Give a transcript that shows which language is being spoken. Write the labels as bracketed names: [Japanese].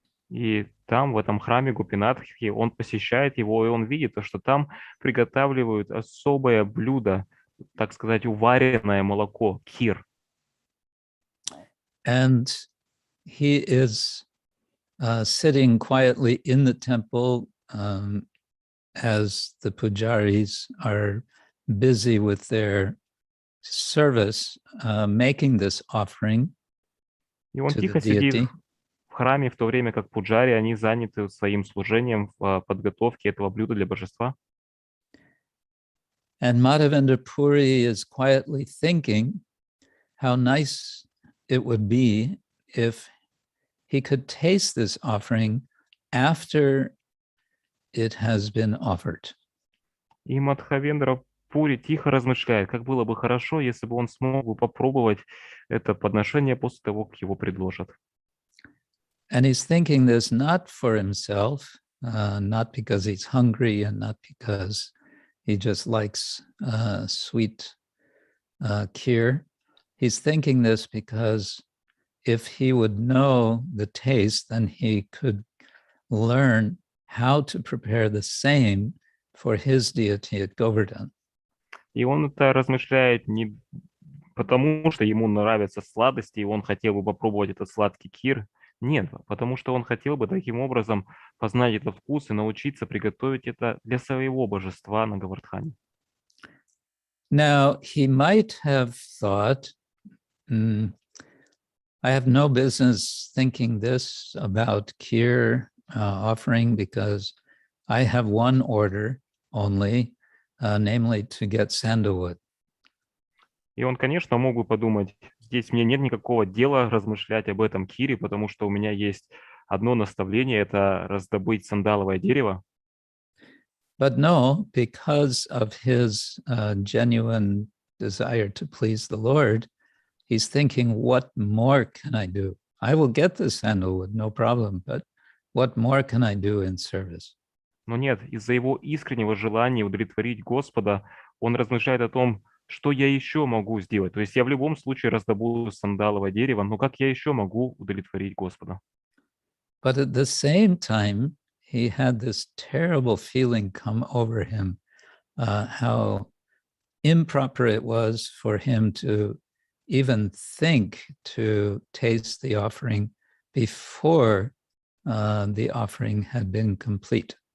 [Russian] И там, в этом храме Гопинатхи, он посещает его, и он видит, что там приготавливают особое блюдо, так сказать, уваренное молоко, кхир. [English] And he is sitting quietly in the temple as the pujaris are busy with their service, making this offering [Russian] И он [English] to the [Russian] тихо сидит [English] deity. [Russian] в храме, в то время как пуджари, они заняты своим служением в подготовке этого блюда для божества. [English] And Madhavendra Puri is quietly thinking how nice it would be if he could taste this offering after it has been offered. [Russian] И Мадхавендра Пури тихо размышляет, как было бы хорошо, если бы он смог бы попробовать это подношение после того, как его предложат. [English] And he's thinking this not for himself, not because he's hungry and not because he just likes sweet kheer. he's thinking this because if he would know the taste, then he could learn how to prepare the same for his deity at Govardhan. [Russian] И он это размышляет не потому, что ему нравятся сладости, и он хотел бы попробовать этот сладкий кир. Нет, потому что он хотел бы таким образом познать этот вкус и научиться приготовить это для своего божества на Говардхане. [English] Now, he might have thought, I have no business thinking this about kir offering because I have one order only, namely to get sandalwood. [Russian] И он, конечно, мог бы подумать, здесь мне нет никакого дела размышлять об этом кире, потому что у меня есть одно наставление, это раздобыть сандаловое дерево. [English] But no, because of his genuine desire to please the Lord, he's thinking, what more can I do? I will get the sandalwood, no problem, but what more can I do in service? [Russian] Но нет, из-за его искреннего желания удовлетворить Господа, он размышляет о том, что я еще могу сделать. То есть я в любом случае раздобуду сандаловое дерево, но как я еще могу удовлетворить Господа? [English] But at the same time, he had this terrible feeling come over him, how improper it was for him to even think to taste the offering before the offering had been complete.